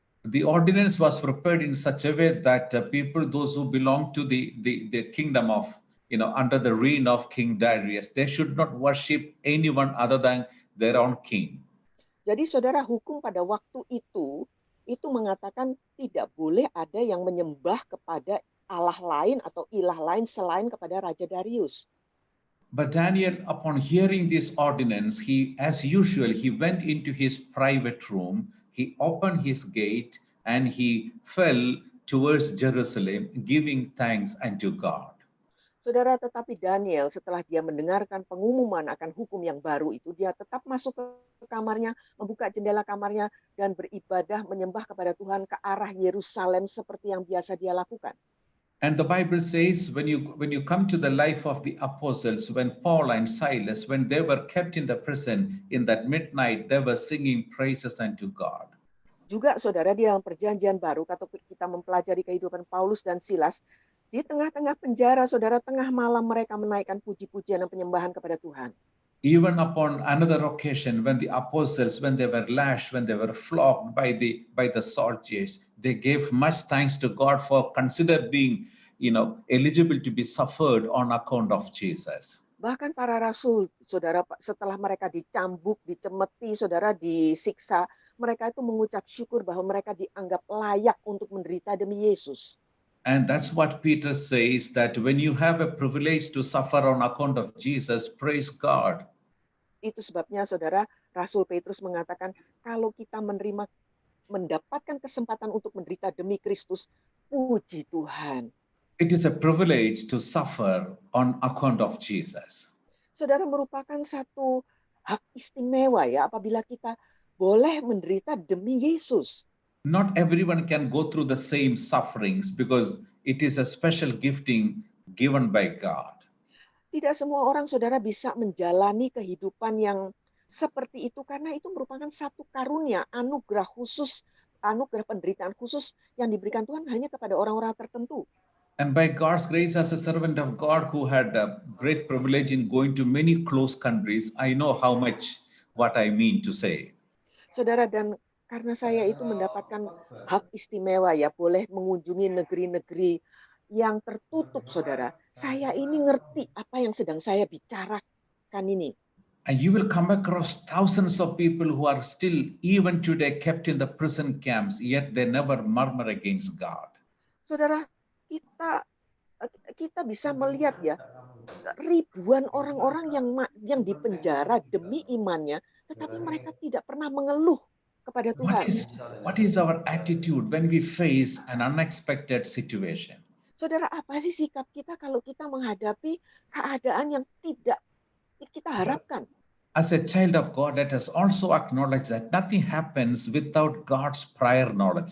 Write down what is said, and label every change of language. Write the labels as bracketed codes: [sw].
[en] The ordinance was prepared in such a way that people, those who belong to the kingdom of, under the reign of King Darius, they should not worship anyone other than their own king. [id] Jadi saudara, hukum pada waktu itu mengatakan tidak boleh ada yang menyembah kepada Allah lain atau ilah lain selain kepada Raja Darius. [en] But Daniel, upon hearing this ordinance, as usual, he went into his private room, he opened his gate, and he fell towards Jerusalem, giving thanks unto God. [id] Saudara, tetapi Daniel setelah dia mendengarkan pengumuman akan hukum yang baru itu, dia tetap masuk ke kamarnya, membuka jendela kamarnya, dan beribadah menyembah kepada Tuhan ke arah Yerusalem seperti yang biasa dia lakukan. [en] And the Bible says when you come to the life of the apostles, when Paul and Silas, when they were kept in the prison in that midnight, they were singing praises unto God. [id] Juga saudara, di dalam perjanjian baru, kalau kita mempelajari kehidupan Paulus dan Silas, di tengah-tengah penjara, saudara, tengah malam mereka menaikkan puji-pujian dan penyembahan kepada Tuhan. [en] Even upon another occasion, when the apostles, when they were lashed, when they were flogged by the soldiers, they gave much thanks to God for consider being, eligible to be suffered on account of Jesus. [id] Bahkan para rasul, saudara, setelah mereka dicambuk, dicemeti, saudara, disiksa, mereka itu mengucap syukur bahwa mereka dianggap layak untuk menderita demi Yesus. [en] And that's what Peter says, that when you have a privilege to suffer on account of Jesus, praise God. [id] Itu sebabnya, saudara, Rasul Petrus mengatakan, kalau kita mendapatkan kesempatan untuk menderita demi Kristus, puji Tuhan. [en] It is a privilege to suffer on account of Jesus. [id] Saudara, merupakan satu hak istimewa ya, apabila kita boleh menderita demi Yesus. [en] Not everyone can go through the same sufferings because it is a special gifting given by God. [id] Tidak semua orang, saudara, bisa menjalani kehidupan yang seperti itu karena itu merupakan satu karunia, anugerah khusus, anugerah penderitaan khusus yang diberikan Tuhan hanya kepada orang-orang tertentu. [en] And by God's grace, as a servant of God who had a great privilege in going to many close countries, I know how much what I mean to say. [id] Saudara, dan karena saya itu mendapatkan hak istimewa ya, boleh mengunjungi negeri-negeri yang tertutup, saudara. Saya ini ngerti apa yang sedang saya bicarakan ini. [en] And you will come across thousands of people who are still, even today, kept in the prison camps, yet they never murmur against God. [id] Saudara, kita bisa melihat ya, ribuan orang-orang yang dipenjara demi imannya, tetapi mereka tidak pernah mengeluh kepada Tuhan. [en] What is our attitude when we face an unexpected situation? [id] Saudara, apa sih sikap kita kalau kita menghadapi keadaan yang tidak kita harapkan? [en] As a child of God, let us also acknowledge that nothing happens without God's prior knowledge.